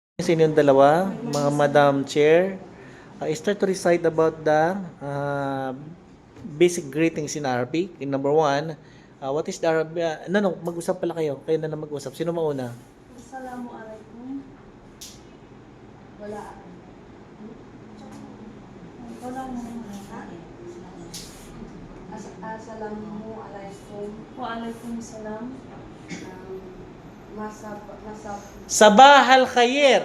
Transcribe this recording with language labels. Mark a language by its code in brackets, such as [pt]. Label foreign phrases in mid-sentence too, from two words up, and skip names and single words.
[tl] Sa inyong dalawa, mga Madam Chair, [en] start to recite about the basic greetings in Arabic. In number one, what is the Arabic? [tl] Mag-usap pala kayo. Kayo na lang mag-usap. Sino mauna? Assalamualaikum. Wala. [ar] Assalamualaikum. Waalaikumsalam. صباح الخير.